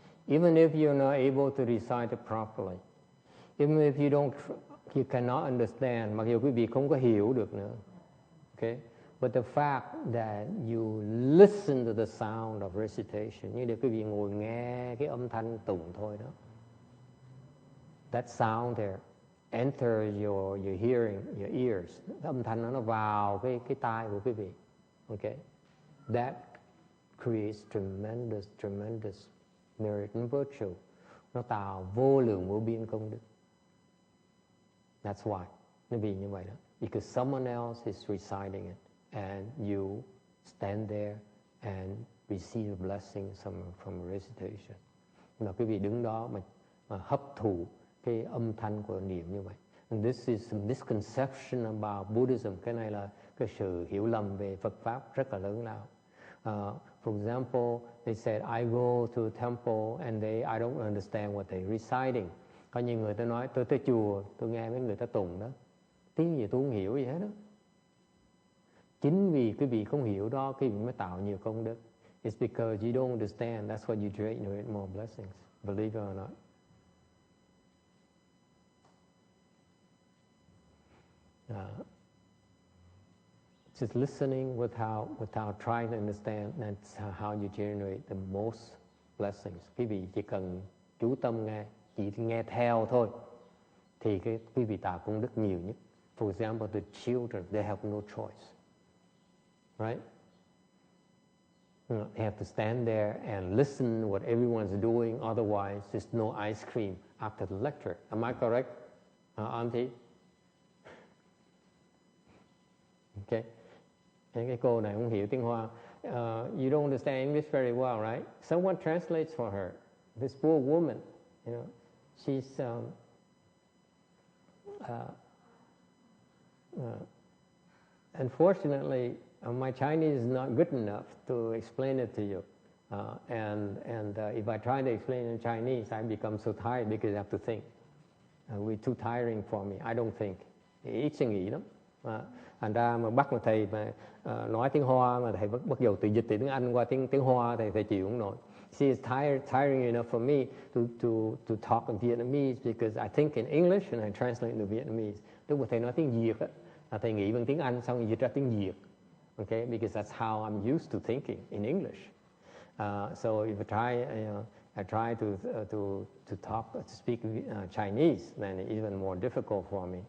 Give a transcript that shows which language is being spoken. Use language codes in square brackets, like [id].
[en] Even if you're not able to recite it properly, even if you cannot understand, [vi] mặc dù quý vị không có hiểu được nữa. [en] Okay? But the fact that you listen to the sound of recitation, [vi] như để quý vị ngồi nghe cái âm thanh tụng thôi đó. [en] That sound there enters your hearing, your ears. [vi] Âm thanh nó vào cái tai của quý vị. Okay? [en] That creates tremendous merit and virtue. [vi] Nó tạo vô lượng vô biên công đức. [en] That's why. [vi] Nó vì như vậy đó. [en] Because someone else is reciting it and you stand there and receive the blessings from recitation. [vi] Mà quý vị đứng đó mà hấp thụ cái âm thanh của niệm như vậy. [en] And this is a misconception about Buddhism. [vi] Cái này là cái sự hiểu lầm về Phật Pháp rất là lớn lao. [en] For example, they said, I go to a temple and I don't understand what they're reciting. [vi] Có nhiều người ta nói, tôi tới chùa, tôi nghe mấy người ta tụng đó. Tiếng gì tôi không hiểu gì hết đó. Chính vì quý vị không hiểu đó, quý vị mới tạo nhiều công đức. [en] It's because you don't understand, that's why you generate more blessings. Believe it or not. Just listening without trying to understand, that's how you generate the most blessings. [vi] Quý vị chỉ cần chú tâm nghe, chỉ nghe theo thôi, thì quý vị tạo công đức nhiều nhất. [en] For example, the children, they have no choice, right? They have to stand there and listen what everyone's doing. Otherwise, there's no ice cream after the lecture. Am I correct, Auntie? Okay. [vi] Cái cô này không hiểu tiếng Hoa. [en] You don't understand English very well, right? Someone translates for her. This poor woman, you know, she's unfortunately, my Chinese is not good enough to explain it to you. And if I try to explain in Chinese, I become so tired because I have to think. We're too tiring for me. I don't think. [vi] Ít suy nghĩ lắm. Thành ra mà bắt mà thầy mà nói tiếng Hoa mà thầy bắt đầu từ dịch từ tiếng Anh qua tiếng Hoa thầy chịu không nổi. [en] See, it's tiring enough for me to talk in Vietnamese because I think in English and I translate into Vietnamese. [vi] Lúc mà thầy nói tiếng Việt á, là thầy nghĩ bằng tiếng Anh xong rồi dịch ra tiếng Việt. [en] Okay, because that's how I'm used to thinking in English. So if I try to talk, to speak Chinese, then it's even more difficult for me.